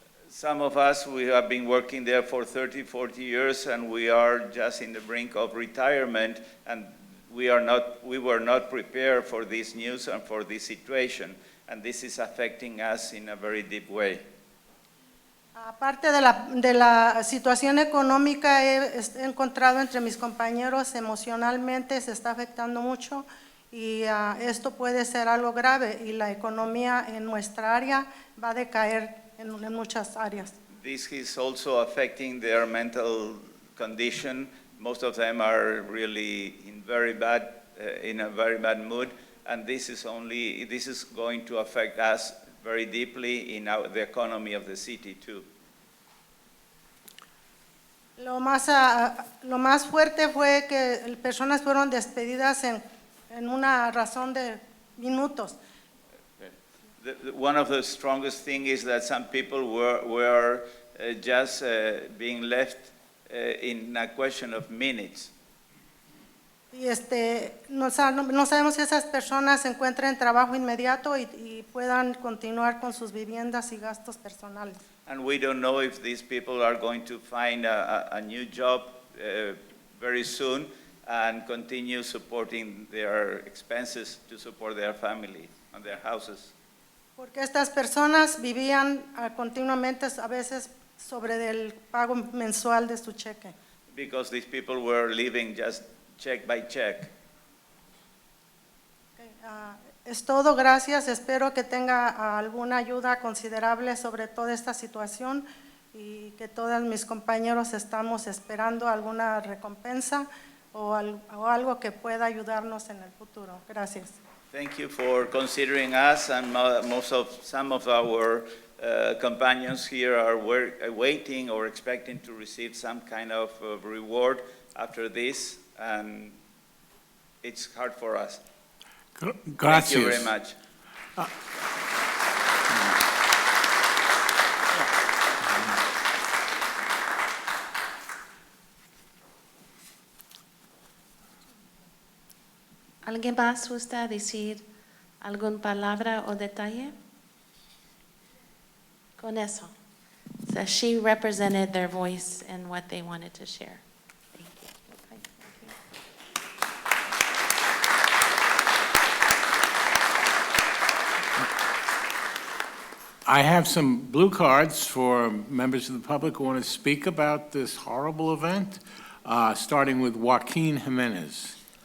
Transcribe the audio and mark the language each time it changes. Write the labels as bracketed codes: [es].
[en] Some of us, we have been working there for 30, 40 years, and we are just in the brink of retirement, and we were not prepared for this news and for this situation. And this is affecting us in a very deep way. [es] Aparte de la situación económica, he encontrado entre mis compañeros emocionalmente se está afectando mucho y esto puede ser algo grave y la economía en nuestra área va a decaer en muchas áreas. [en] This is also affecting their mental condition. Most of them are really in a very bad mood. And this is going to affect us very deeply in the economy of the city too. [es] Lo más fuerte fue que personas fueron despedidas en una razón de minutos. [en] One of the strongest things is that some people were just being left in a question of minutes. [es] Y no sabemos si esas personas se encuentran trabajo inmediato y puedan continuar con sus viviendas y gastos personales. [en] And we don't know if these people are going to find a new job very soon and continue supporting their expenses to support their family and their houses. [es] Porque estas personas vivían continuamente a veces sobre el pago mensual de su cheque. [en] Because these people were living just check by check. [es] Es todo, gracias. Espero que tenga alguna ayuda considerable sobre toda esta situación y que todos mis compañeros estamos esperando alguna recompensa o algo que pueda ayudarnos en el futuro. Gracias. [en] Thank you for considering us, and some of our companions here are waiting or expecting to receive some kind of reward after this. And it's hard for us. [es] Gracias. [en] Thank you very much. [es] ¿Alguien más gusta decir alguna palabra o detalle? Con eso. [en] So she represented their voice and what they wanted to share. I have some blue cards for members of the public who want to speak about this horrible event, starting with Joaquin Jimenez.